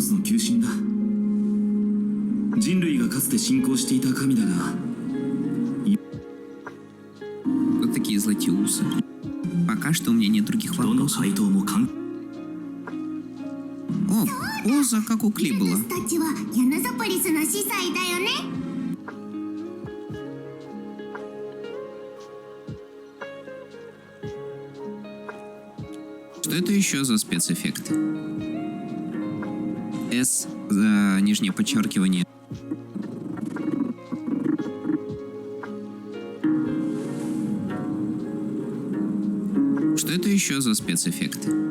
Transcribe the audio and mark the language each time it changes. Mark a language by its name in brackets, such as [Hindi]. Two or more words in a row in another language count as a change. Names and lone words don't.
[Russian] Кто такие златиусы? Пока что у меня нет других вопросов. О, поза как у Кли была. [Japanese] たちはヤナザポリスの司祭だよね。 [Russian] Что это еще за спецэффекты? S за нижнее подчеркивание. Что это еще за спецэффекты?